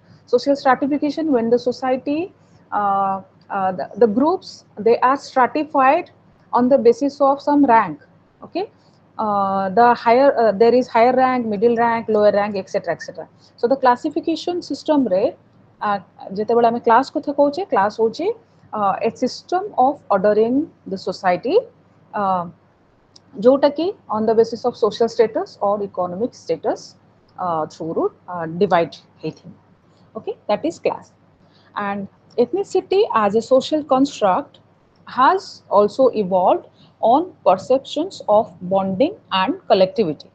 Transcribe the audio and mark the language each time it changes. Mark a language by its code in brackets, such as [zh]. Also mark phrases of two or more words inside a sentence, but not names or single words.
[en] Social stratification, when the society, the groups, they are stratified on the basis of some rank. Okay, the higher there is higher rank, middle rank, lower rank, etc., etc. So the classification system re [or] ଯେତେବେଳେ ଆମେ କ୍ଲାସ୍ କଥା କହୁଛେ କ୍ଲାସ୍ ହେଉଛି [en] a system of ordering the society, [or] ଯୋଉଟା କି [en] on the basis of social status or economic status through divide ହେଇଥିବ. Okay, that is class. And ethnicity as a social construct has also evolved on perceptions of bonding and collectivity.